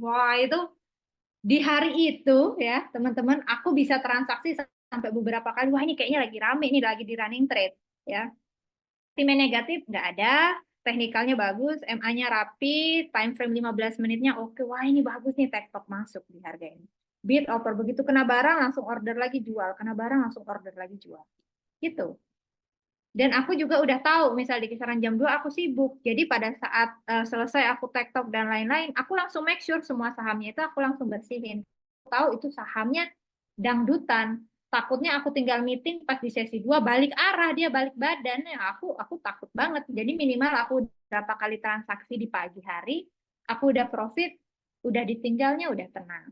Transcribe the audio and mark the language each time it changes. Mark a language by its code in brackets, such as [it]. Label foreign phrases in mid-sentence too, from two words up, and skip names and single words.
[id] Wah, itu di hari itu ya, teman-teman, aku bisa transaksi sampai beberapa kali. Wah, ini kayaknya lagi rame nih, lagi di [en] running trade [id] ya. Time negatif nggak ada, teknikalnya bagus, MA-nya rapi, [en] time frame [id] 15 menitnya oke. Wah, ini bagus nih, tektok masuk di harga ini. [en] Bid over, [id] begitu kena barang langsung order lagi jual, kena barang langsung order lagi jual. Gitu. Dan aku juga udah tahu, misal di kisaran jam 2 aku sibuk. Jadi pada saat selesai aku tektok dan lain-lain, aku langsung [en] make sure [id] semua sahamnya itu aku langsung bersihin. Tahu itu sahamnya dangdutan. Takutnya aku tinggal meeting pas di sesi 2 balik arah, dia balik badan. Ya, aku takut banget. Jadi minimal aku berapa kali transaksi di pagi hari, aku udah profit, udah ditinggalnya udah tenang.